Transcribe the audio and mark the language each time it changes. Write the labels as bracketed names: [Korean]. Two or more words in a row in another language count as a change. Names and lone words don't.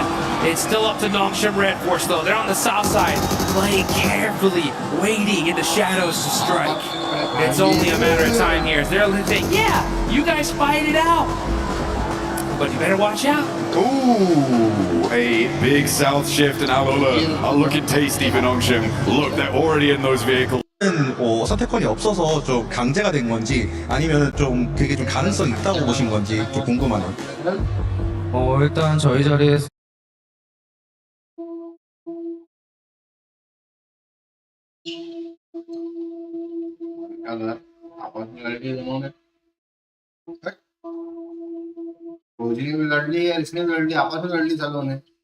[English] It's still up to Nongshim Red Force though. They're on the south side, playing carefully, waiting in the shadows to strike. It's only a matter of time here. They're saying, yeah, you guys fight it out. But you better watch out. Ooh, a big south shift and Alola are looking tasty for Nongshim. Look, they're already in those vehicles. [Korean] 선택권이 없어서 좀 강제가 된 건지 아니면 좀 그게 좀 가능성이 있다고 보신 건지 좀 궁금하네요. 일단 저희 자리에서 [Hindi] रोजी भी लड़ ली है, इसने भी लड़ ली, आपस में लड़ ली सब लोगों ने।